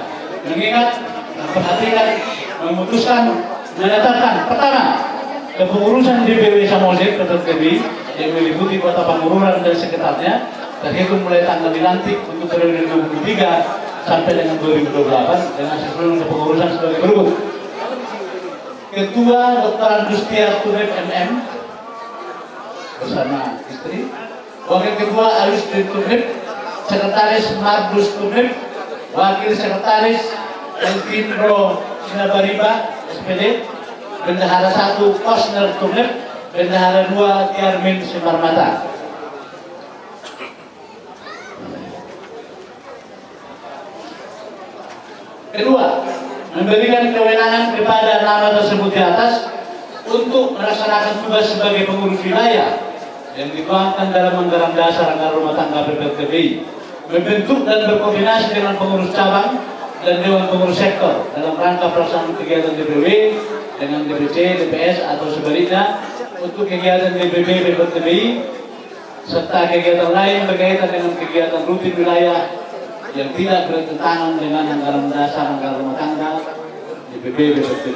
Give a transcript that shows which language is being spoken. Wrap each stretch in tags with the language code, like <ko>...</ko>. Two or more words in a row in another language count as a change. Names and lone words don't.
<id>Mengingat, memperhatikan, memutuskan, menyatakan pertama, kepengurusan DPW Samosir PDTB yang meliputi Kota Pangururan dan sekitarnya terhitung mulai tanggal dilantik untuk periode 2023 sampai dengan 2028 dengan seluruh kepengurusan sebagai berikut. Ketua Dr. Andustia Tunip MM bersama istri, Wakil Ketua Alustin Tunip, Sekretaris Mardus Tunip, Wakil Sekretaris Elvindro Sinabariba SPD, Bendahara 1 Kosner Tunip, Bendahara 2 Tiarmin Simarmata. Kedua, memberikan kewenangan kepada nama tersebut di atas untuk melaksanakan tugas sebagai pengurus wilayah yang dituangkan dalam anggaran dasar anggaran rumah tangga PDTB, membentuk dan berkoordinasi dengan pengurus cabang dan dewan pengurus sektor dalam rangka pelaksanaan kegiatan DPW dengan DPC, DPS atau sebaliknya untuk kegiatan DPB PDTB serta kegiatan lain berkaitan dengan kegiatan rutin wilayah yang tidak bertentangan dengan anggaran dasar anggaran rumah tangga DPB PDTB.</id>